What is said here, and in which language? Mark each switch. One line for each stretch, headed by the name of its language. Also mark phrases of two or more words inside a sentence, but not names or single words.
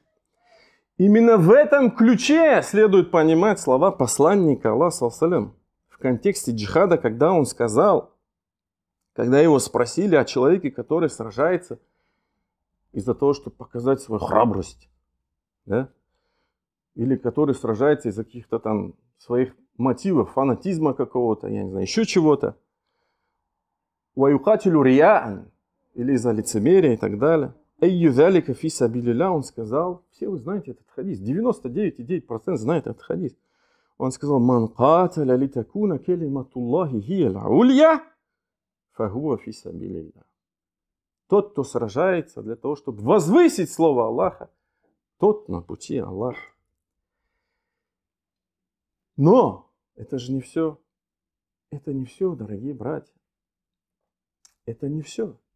Russian: Именно в этом ключе следует понимать слова посланника Аллаха саллаллаху в контексте джихада, когда он сказал, когда его спросили о человеке, который сражается из-за того, чтобы показать свою храбрость, да? Или который сражается из-за каких-то там своих мотивов, фанатизма какого-то, я не знаю, еще чего-то.
Arabic: ويقاتل رياء,
Russian: или из-за лицемерия и так далее.
Arabic: أي ذلك في سبيل الله,
Russian: он сказал, все вы знаете этот хадис, 99,9% знают этот хадис. Он сказал,
Arabic: من قاتل لتكون كلمة الله هي العليا فهو في سبيل الله.
Russian: Тот, кто сражается для того, чтобы возвысить слово Аллаха, тот на пути Аллаха. Но это же не все. Это не все, дорогие братья. Это не все.